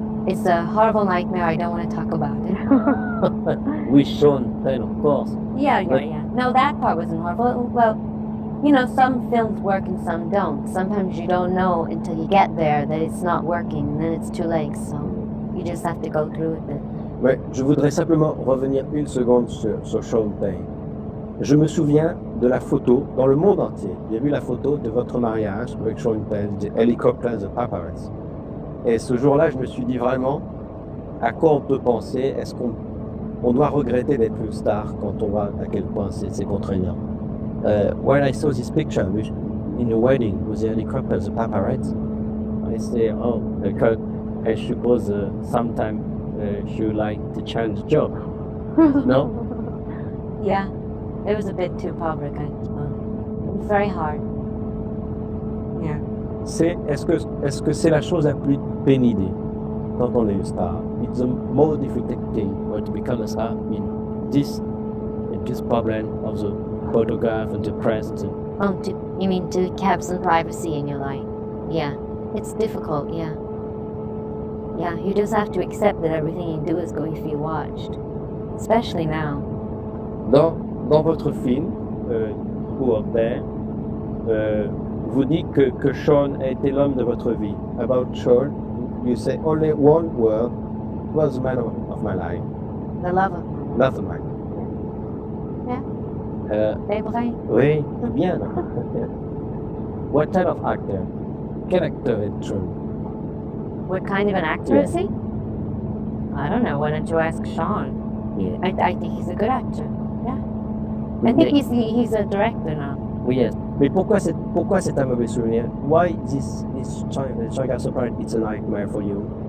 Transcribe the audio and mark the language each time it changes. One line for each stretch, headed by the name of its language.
English: It's a horrible nightmare. I don't want to talk about it. With Sean Penn, of course. Yeah. No, that part wasn't horrible. Well, you know, some films work and some don't. Sometimes you don't know until you get there that it's not working, and then it's too late. So you just have to go through with it.
French: Ouais, je voudrais simplement revenir une seconde sur Sean Penn. Je me souviens de la photo dans le monde entier. Il y a eu la photo de votre mariage avec Sean Penn, de
English: Helicopter the Paparazzi.
French: Et ce jour-là, je me suis dit vraiment à quoi on peut penser. Est-ce qu'on doit regretter d'être une star quand on voit à quel point c'est contraignant?
English: When I saw this picture in the wedding with the helicopter, the paparazzi, I say, oh, because I suppose sometimes she would like to change job. No? Yeah, it was a bit too public, I suppose. It was very hard. Yeah.
French: Est-ce que c'est la chose la plus pénible quand on est une star?
English: It's the more difficult thing to become a star. I mean, this problem of the photograph and the press. You mean to have some privacy in your life? Yeah, it's difficult. Yeah, you just have to accept that everything you do is going to be watched, especially now.
French: Dans votre film, Who Up There, vous dites que Sean a été l'homme de votre vie.
English: About Sean, you say only one word, was the man of my life. The lover. Love of mine.
French: Yeah. C'est vrai. Oui, bien.
English: What type of actor?
French: Quel acteur est Sean?
English: What kind of an actor is he? I don't know. Why don't you ask Sean? I think he's a good actor. Yeah. I think he's a director now.
French: Oui,
English: yes.
French: Mais pourquoi c'est un mauvais souvenir?
English: Why this Shanghai Surprise it's a nightmare for you?